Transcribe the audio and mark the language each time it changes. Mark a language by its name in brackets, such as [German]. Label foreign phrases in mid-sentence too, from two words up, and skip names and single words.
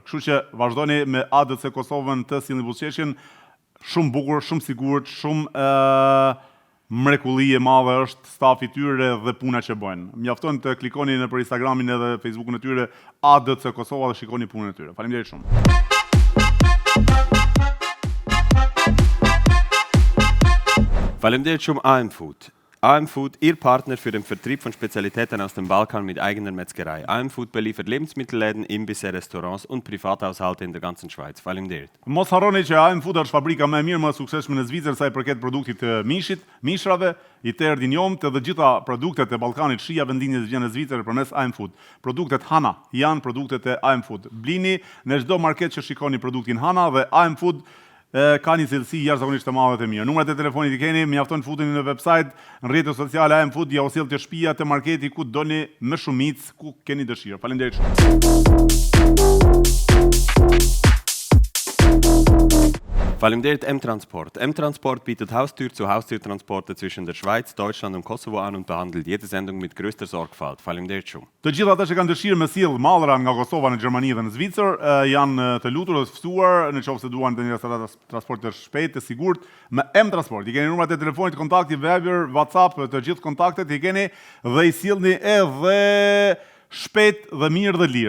[Albanian] Kështu që vazhdoni me ADC Kosovën të sillni buzëqeshjen, shumë bukur, shumë sigurt, shumë mrekulli e madhe është stafi i tyre dhe puna që bëjnë. Mjafton të klikoni nëpër Instagramin edhe Facebookun e tyre ADC Kosova dhe shikoni punën e tyre. Faleminderit shumë. Faleminderit shumë AM Food. [German] AM Food, Ihr Partner für den Vertrieb von Spezialitäten aus dem Balkan mit eigener Metzgerei. AM Food beliefert Lebensmittelläden, Imbisse, Restaurants und Privathaushalte in der ganzen Schweiz. [Albanian] Faleminderit. Mos harroni që AM Food është fabrika më e mirë më e suksesshme në Zvicër sa i përket produktit të mishit, mishrave, i tërë dinjomt dhe gjitha produktet e Ballkanit, shija vendinjes vjen në Zvicër përmes AM Food. Produktet Hana janë produktet e AM Food. Blini në çdo market që shikoni produktin Hana dhe AM Food ka një cilësi jashtëzakonisht të madhe të mirë. Numrat e telefonit i keni, mjafton futeni në website, në rrjetet sociale AM Food, ja u sjell të shtëpia, të marketi ku doni më shumicë, ku keni dëshirë. Faleminderit shumë. Faleminderit M-Transport. [German] M-Transport bietet Haustür-zu-Haustür-Transporte zwischen der Schweiz, Deutschland und Kosovo an und behandelt jede Sendung mit größter Sorgfalt. [Albanian] Faleminderit shumë. Të gjithë ata që kanë dëshirë me sjell mallra nga Kosova në Gjermani dhe në Zvicër, janë të lutur dhe të ftuar nëse duan të një transport të shpejtë, të sigurt me M-Transport. I keni numrat e telefonit, kontakti, Viber, WhatsApp, të gjithë kontaktet i keni dhe i sjellni edhe shpejt dhe mirë dhe lirë.